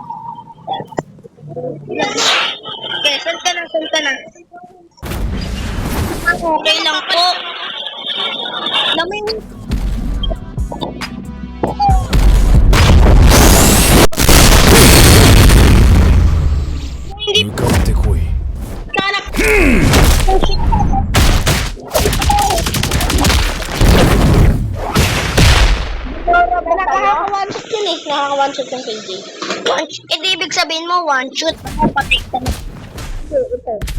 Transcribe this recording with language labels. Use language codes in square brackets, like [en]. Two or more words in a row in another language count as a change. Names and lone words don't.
[tl] Okay, saan ka na? Saan ka na? Okay lang po. Lamang hindi [ja] 向かってこい。 [tl] kanak. Nakaka-one-shot yun eh. Nakaka-one-shot yung KJ. One-shot. Eh, di ibig sabihin mo, one-shot. Patay ka na. Ito.